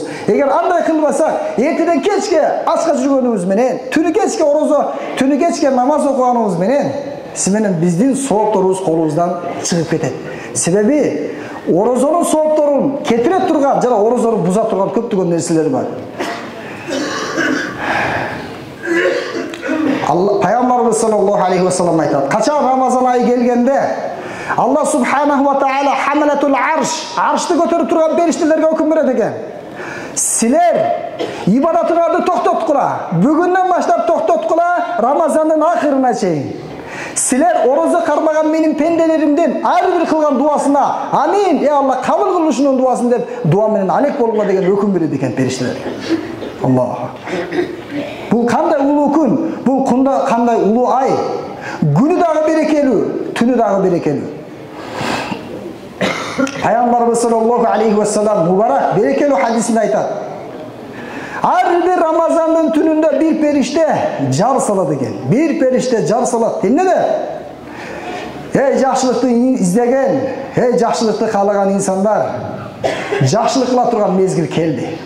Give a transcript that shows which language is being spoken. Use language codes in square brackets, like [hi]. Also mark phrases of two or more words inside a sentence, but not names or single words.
[ky] Эгер андай кылбасак, эртеден кечке ачка жүргөнүбүз менен, түнү кечке орозо, түнү кечке намаз окуганыбыз менен сиз менен биздин соопторубуз колубуздан чыгып кетет. Себеби орозонун соопторун кетире турган жана орозону буза турган көптөгөн нерселер бар. Пайгамбарыбыз [ar] صلى الله عليه وسلم [ky] айтат: качан Рамазан айы келгенде [ar] الله سبحانه وتعالى [ky] хамалатул аршты көтөрүп турган периштелерге өкүм берет экен. Силер ибадатыңарды токтоткула. Бүгүндөн баштап токтоткула Рамазандын акырына чейин. Силер орозо кармаган менин пенделеримдин ар бир кылган дуасына амин, ey Алла кабыл кыл ушунун дуасын деп дуа менен алек болгула деген өкүм берет экен периштелерге. Аллах. Бул kандай ulуу күн, бул кандай улуу ай. Günü dagы берекелүү, түнү dagы берекелүү. Пайгамбарыбыз [ar] صلى الله عليه وسلم [ky] мубарак берекелүү хадисинде айтат. Ар бир Рамазандын түнүндө бир периште жар салат экен. Бир периште жар салат. Эмнеде? Эй жакшылыкты издеген, эй жакшылыкты каалаган инсандар, жакшылык кыла турган мезгил келди.